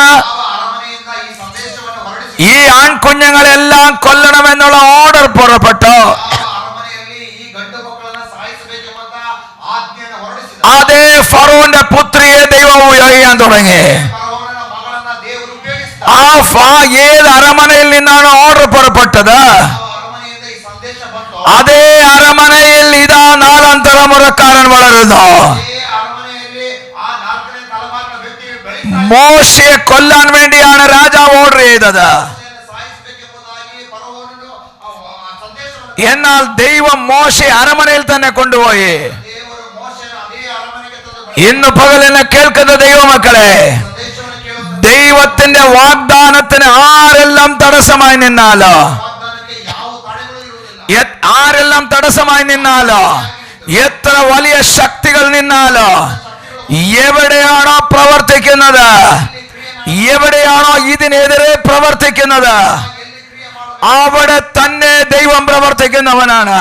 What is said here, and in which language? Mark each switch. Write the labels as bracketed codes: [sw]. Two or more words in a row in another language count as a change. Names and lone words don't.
[kn] ಯಾವ ಅರಮನೆಯಿಂದ ಈ ಸಂದೇಶವನ್ನು ಹೊರಡಿಸಿ, [ml] ഈ ആൺകുഞ്ഞുങ്ങളെല്ലാം കൊല്ലണമെന്നുള്ള ഓർഡർ പുറപ്പെട്ടു, [kn] ಯಾವ ಅರಮನೆಯಲ್ಲಿ ಈ ಗಂಡು ಮಕ್ಕಳನ್ನ ಸಾಯಿಸಬೇಕೆಂಬ ಆಜ್ಞೆಯನ್ನು ಹೊರಡಿಸಿದ, [ml] അതേ ഫറോന്റെ പുത്രിയെ ദൈവം ഉപയോഗിക്കാൻ തുടങ്ങി. [kn] ಫರೋಹನ ಮಗಳನ್ನ ದೇವರು ಉಪಯೋಗಿಸಿದ. [ml] ഏത് അരമനയിൽ നിന്നാണ് ഓർഡർ പുറപ്പെട്ടത്, [kn] ಯಾವ ಅರಮನೆಯಿಂದ ಈ ಸಂದೇಶ ಬಂತು, [ml] അതേ അരമനയിൽ ഇതാ 4ാം തലമുറക്കാരൻ വളരുന്നു. [kn] ಅದೇ ಅರಮನೆಯಲ್ಲಿ ಆ 4ನೇ ತಲೆಮಾರಿನ ವ್ಯಕ್ತಿ ಬೆಳೀತಾ [ml] മോശയെ കൊല്ലാൻ വേണ്ടിയാണ് രാജാവ് ഓർഡർ ചെയ്തത്. [kn] ಮೋಶೆಯನ್ನು ಸಾಯಿಸಬೇಕೆಂಬುದಾಗಿ ಫರೋಹನು ಆ ಸಂದೇಶವನ್ನು, [ml] എന്നാൽ ദൈവം മോശയെ അരമനയിൽ തന്നെ കൊണ്ടുപോയി. [kn] ದೇವರು ಮೋಶೆಯನ್ನು ಅದೇ ಅರಮನೆಗೆ ತಂದು [ml] ഇന്ന് പകലിനെ കേൾക്കുന്ന ദൈവമക്കളെ, [kn] ಸಂದೇಶವನ್ನು ಕೇಳುವ [ml] ദൈവത്തിന്റെ വാഗ്ദാനത്തിന് ആരെല്ലാം തടസ്സമായി നിന്നാലോ, [kn] ವಾಗ್ದಾನಕ್ಕೆ ಯಾವ ತಡೆಗಳು ಇರುವುದಿಲ್ಲ. [ml] ആരെല്ലാം തടസ്സമായി നിന്നാലോ, എത്ര വലിയ ശക്തികൾ നിന്നാലോ, എവിടെയാണോ പ്രവർത്തിക്കുന്നത്, എവിടെയാണോ ഇതിനെതിരെ പ്രവർത്തിക്കുന്നത്, അവിടെ തന്നെ ദൈവം പ്രവർത്തിക്കുന്നവനാണ്.